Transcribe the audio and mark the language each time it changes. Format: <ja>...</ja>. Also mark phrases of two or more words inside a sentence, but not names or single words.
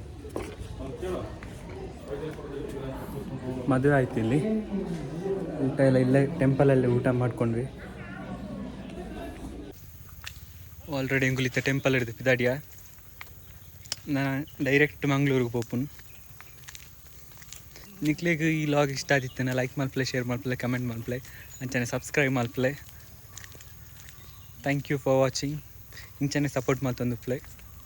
<kn>ಮದುವೆ ಆಯ್ತು ಇಲ್ಲಿ, ಊಟ ಎಲ್ಲ ಇಲ್ಲೇ ಟೆಂಪಲಲ್ಲಿ ಊಟ ಮಾಡ್ಕೊಂಡ್ವಿ.</kn> <tcy>ಆಲ್ರೆಡಿ ಎಂಗುಲಿತ ಟೆಂಪಲ್ ಹಿಡಿದು ಪಿದಾಡಿಯ ನಾನು ಡೈರೆಕ್ಟ್ ಮಂಗಳೂರಿಗೆ ಪೋಪುನು. ನಿಕ್ಲಿಗೆ ಈ ಲಾಗ್ ಇಷ್ಟ ಆದಿತ್ತೇನೆ ಲೈಕ್ ಮಲ್ಪಲೆ, ಶೇರ್ ಮಲ್ಪಲೆ, ಕಮೆಂಟ್ ಮಲ್ಪಲೆ, ಅಂಚನೆ ಸಬ್ಸ್ಕ್ರೈಬ್ ಮಲ್ಪಲೆ.</tcy> <en>Thank you for watching.</en> <tcy>ಇಂಚನೆ ಸಪೋರ್ಟ್ ಮಲ್ತೊಂದು ಪ್ಲೇ.</tcy>